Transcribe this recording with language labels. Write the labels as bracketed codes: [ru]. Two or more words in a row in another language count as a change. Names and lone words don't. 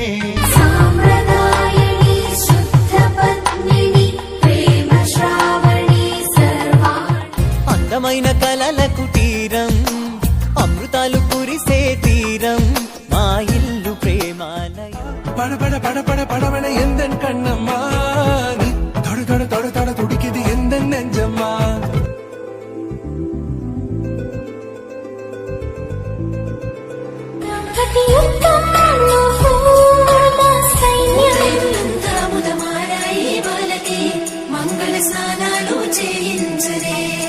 [te] సాంప్రదాయని శుద్ధ పద్మిని ప్రేమ శ్రావణి సర్వాణి. అందమైన కలల కుటీరం, అమృతాలు కురిసే తీరం, మా ఇల్లు ప్రేమాలయం. [ta] படபட படபட படவன எந்த கண்ணம்மா, நீ தொட தொட தொட தொட துடிக்குது எந்த நெஞ்சம்மா. [te] మంగళ స్నానాలు చేయించరే.